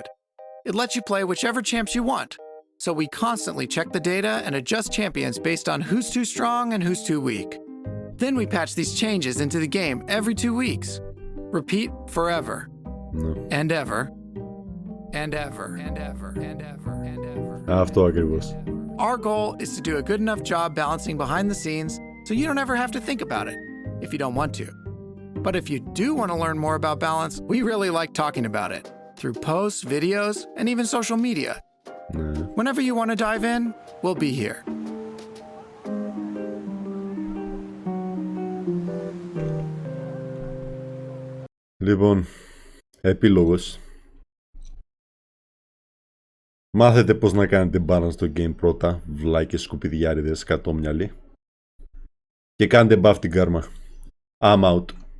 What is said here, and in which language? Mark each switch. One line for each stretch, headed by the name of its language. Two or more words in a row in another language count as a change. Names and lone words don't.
English: It lets you play whichever champs you want, so we constantly check the data and adjust champions based on who's too strong and who's too weak. Then we patch these changes into the game every 2 weeks. Repeat forever. No. And ever. and ever and ever and ever and ever.
Greek: Αυτό ακριβώς.
English: Our goal is to do a good enough job balancing behind the scenes so you don't ever have to think about it if you don't want to. But if you do want to learn more about balance, we really like talking about it through posts, videos, and even social media. Whenever you want to dive in, we'll be here.
Greek: Λοιπόν, επίλογος. Μάθετε πώς να κάνετε balance στο game πρώτα, βλάκες, σκουπιδιάριδες, κατόμυαλοι. Και κάντε buff την κάρμα.
English: I'm out.